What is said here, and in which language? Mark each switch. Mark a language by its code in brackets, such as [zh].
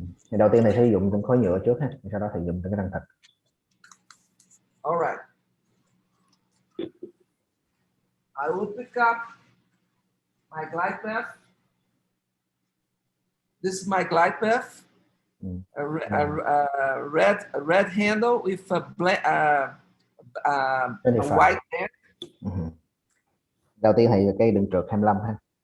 [vi] Thì đầu tiên thầy sử dụng khối nhựa trước ha, sau đó thầy dùng cái răng thật. [en] All right. I will pick up my glide path. This is my glide path. A red handle with a white band. [vi] Đầu tiên thầy cây đường trượt 25 ha.